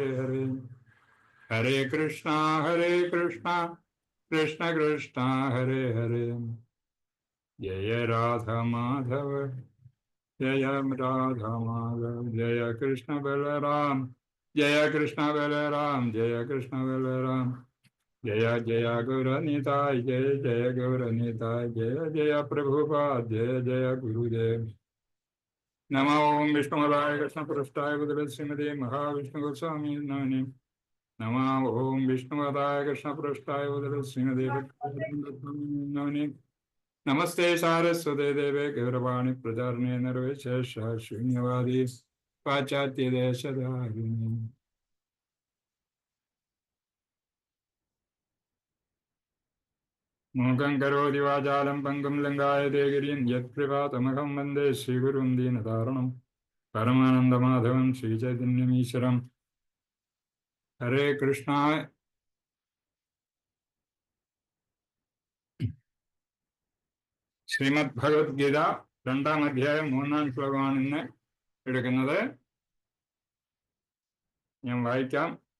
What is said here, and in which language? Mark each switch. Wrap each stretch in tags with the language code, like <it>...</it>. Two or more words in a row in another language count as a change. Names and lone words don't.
<sa>ഹരേ, ഹരേ കൃഷ്ണ കൃഷ്ണ കൃഷ്ണ ഹരേ ഹരേ, ജയ രാധ മാധവ ജയ രാധ മാധവ, ജയ കൃഷ്ണ ബലറാം ജയ കൃഷ്ണ ബലറാം, ജയ കൃഷ്ണ ബലറാം, जय जय गौरनीताय, जय जय गौरनीताय, जय जय प्रभुपाद, जय जय गुरुदेव. नमो ओम विष्णुपदाय कृष्णपृष्ठाय भूतले श्रीमते महाविष्णु गोस्वामी नामिने, नमो ओम विष्णुपदाय कृष्णपृष्ठाय भूतले श्रीमते नामिने, नमस्ते सारस्वते देवे गौरवाणी प्रचारिणे निर्विशेष शून्यवादी पाश्चात्य देशधारिणे. मूकं करोति वाचालं पङ्गुं लङ्घयते गिरिं यत्कृपातमहं वन्दे श्रीगुरुं दीनतारणं परमानन्दमाधवं श्रीचैतन्यमीश्वरं. हरे कृष्ण.</sa> <ml>ശ്രീമദ് ഭഗവത്ഗീത 2-ാം അധ്യായം 3-ാം ശ്ലോകമാണ് ഇന്ന് എടുക്കുന്നത്. ഞാൻ വായിക്കാം.</ml>